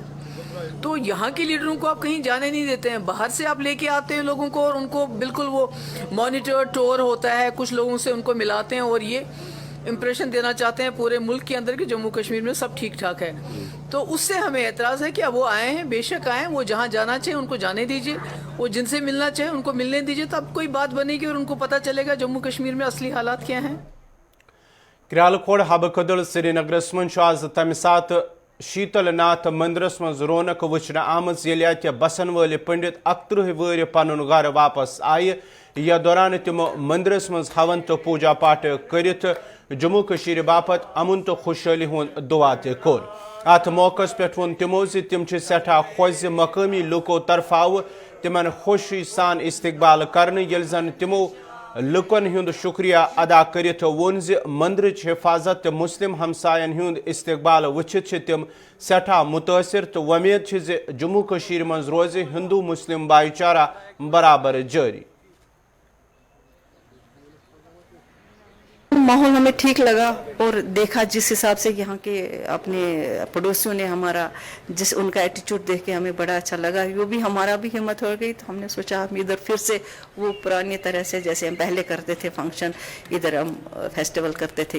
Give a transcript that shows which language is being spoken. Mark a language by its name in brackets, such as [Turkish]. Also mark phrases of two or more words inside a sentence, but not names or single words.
[Hindi] तो यहाँ के लीडरों को आप कहीं जाने नहीं देते हैं, बाहर से आप लेके आते हैं लोगों को और उनको बिल्कुल वो [English] monitor tour [Hindi] होता है, कुछ लोगों से उनको मिलाते हैं और ये इम्प्रेशन देना चाहते हैं पूरे मुल्क के अंदर कि जम्मू कश्मीर में सब ठीक ठाक है। तो उससे हमें एतराज़ है कि अब वो आए हैं, बेशक आए, वो जहाँ जाना चाहिए उनको जाने दीजिए, वो जिनसे मिलना चाहिए उनको मिलने दीजिए, तब कोई बात बनेगी और उनको पता चलेगा जम्मू कश्मीर में असली हालात क्या हैं। [Kashmiri] क्रियालकोट हब कदल श्रीनगरस मज आज तम सात शीतल नाथ मंदिरस मज रौनक वुचन आमज येले अत बसन वाले पंडित 31 वरी पनुन घर वापस आये। या दौरान तिम मंदिरस मज हवन तो पूजा पाठ करित जम्मू कश्मीर बापत अमन तो खुशहाली हुंद दुआ ते कोर। अत मौकस पे वोन तिमो तिम सठा खुश मकामी लुको तरफ आव तिमन खुशी सान इस्तकबाल करने येल जन तिमो लुकन हुंद शुक्रिया अदा करित वोन मंदिरच हिफाजत तो मुस्लिम हमसायन हुंद इस्तकबाल वुचित तिम सठा मुतासिर तो वमेद जम्मू कश्मीर मज रोज हिंदू मुस्लिम भाईचारा बराबर जारी। [Hindi] माहौल हमें ठीक लगा और देखा जिस हिसाब से यहाँ के अपने पड़ोसियों ने हमारा उनका एटीट्यूड देख के हमें बड़ा अच्छा लगा। वो भी हमारा भी हिम्मत हो गई, तो हमने सोचा हम इधर फिर से वो पुरानी तरह से जैसे हम पहले करते थे फंक्शन, इधर हम फेस्टिवल करते थे।